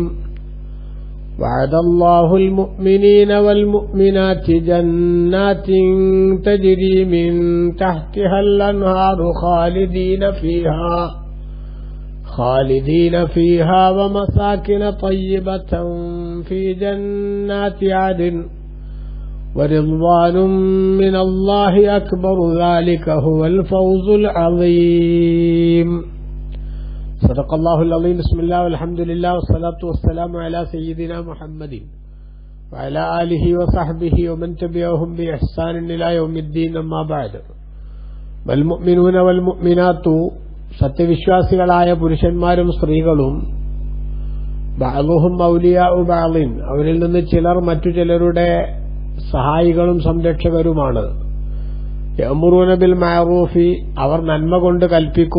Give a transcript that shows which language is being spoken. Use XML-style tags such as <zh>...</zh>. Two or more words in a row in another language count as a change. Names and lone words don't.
<ar>وعد الله المؤمنين والمؤمنات جنات تجري من تحتها الأنهار خالدين فيها ومساكن طيبة في جنات عدن ورضوان من الله أكبر ذلك هو الفوز العظيم. صدق الله العظيم. بسم الله والحمد لله والصلاة والسلام على سيدنا محمد وعلى آله وصحبه ومن تبعهم بإحسان إلى يوم الدين. أما بعد. والمؤمنون والمؤمنات</ar> <ml>സത്യവിശ്വാസികളായ പുരുഷന്മാരും സ്ത്രീകളും</ml> <ar>بعضهم أولياء بعض</ar> <ml>അവരിൽ നിന്ന് ചിലർ മറ്റു ചിലരുടെ സഹായികളും സംരക്ഷകരുമാണ്.</ml> <ar>يأمرون بالمعروف</ar> <ml>അവർ നന്മ കൊണ്ട് കൽപ്പിക്കും.</ml>